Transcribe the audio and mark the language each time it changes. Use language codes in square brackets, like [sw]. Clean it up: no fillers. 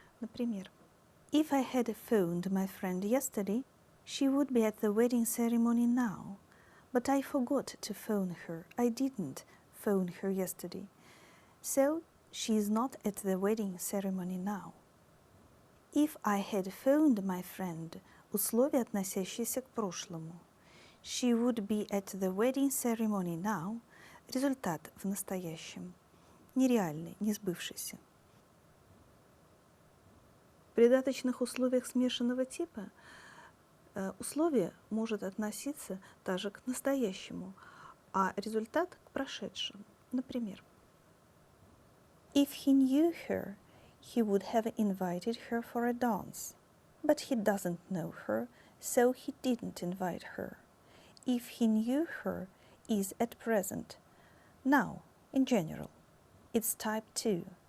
[en] Например, If I had phoned my friend yesterday, she would be at the wedding ceremony now. But I forgot to phone her. I didn't phone her yesterday. So she is not at the wedding ceremony now. If I had phoned my friend, [ru] условие, относящееся к прошлому. [en] She would be at the wedding ceremony now. [ru] Результат в настоящем. Нереальный, не сбывшийся. В придаточных условиях смешанного типа условие может относиться также к настоящему, а результат к прошедшему. [en] Например, If he knew her, he would have invited her for a dance. But he doesn't know her, so he didn't invite her. If he knew her is at present. Now, in general, it's type 2.